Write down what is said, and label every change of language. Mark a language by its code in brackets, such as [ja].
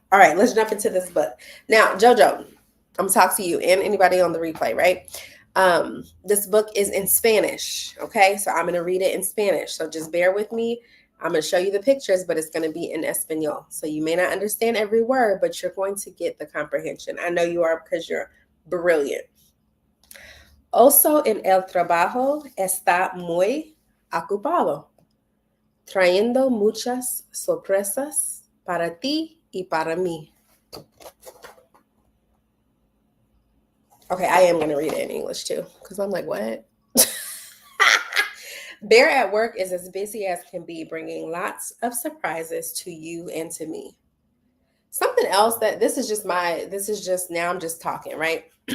[en] All right, let's jump into this book. Now, JoJo, I'm gonna talk to you and anybody on the replay, right? This book is in Spanish, okay? So I'm gonna read it in Spanish. So just bear with me. I'm going to show you the pictures, but it's going to be in Espanol. So you may not understand every word, but you're going to get the comprehension. I know you are, because you're brilliant. [es] Oso en el trabajo está muy ocupado, trayendo muchas sorpresas para ti y para mí. [en] Okay, I am going to read it in English too, because I'm like, what? Bear at Work is as busy as can be, bringing lots of surprises to you and to me. Something else that this is just now I'm just talking, right?